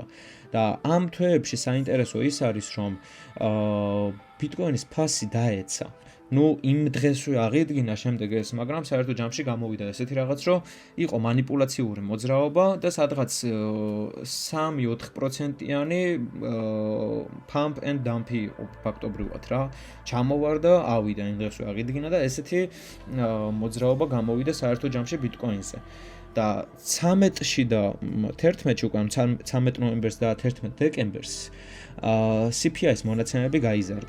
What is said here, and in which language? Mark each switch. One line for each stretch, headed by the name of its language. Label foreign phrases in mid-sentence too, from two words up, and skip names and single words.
Georgian: და ამ თვეებში საინტერესო ის არის, რომ ბიტკოინის ფასი დაეცა. იმ დღესვე აღიდგინა შემდეგ ეს, მაგრამ საერთო ჯამში გამოვიდა ესეთი რაღაც, რომ იყო მანიპულაციური მოძრაობა და სადღაც 3-4%-იანი
English: pump and dump
Georgian: იყო ფაქტობრივად რა. ჩამოვარდა, ავიდა იმ დღესვე აღიდგინა და ესეთი მოძრაობა გამოვიდა საერთო ჯამში ბიტკოინზე. და 13-ში და 11-ში უკვე 13 ნოემბერს და 11 დეკემბერს CPI-ის მონაცემები გაიზარდა.